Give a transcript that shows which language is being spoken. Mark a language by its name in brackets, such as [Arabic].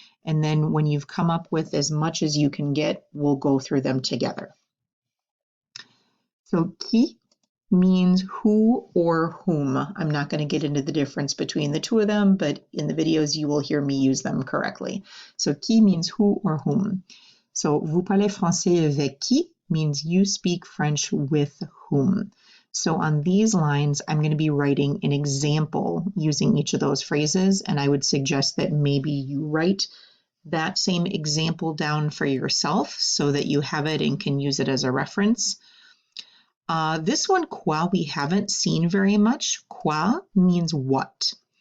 [English] And then when you've come up with as much as you can get, we'll go through them together. So qui means who or whom. I'm not going to get into the difference between the two of them, but in the videos you will hear me use them correctly. So qui means who or whom. So [French] vous parlez français avec qui [English] means you speak French with whom. So on these lines, I'm going to be writing an example using each of those phrases, and I would suggest that maybe you write that same example down for yourself so that you have it and can use it as a reference. This one, quoi, we haven't seen very much. Quoi means what.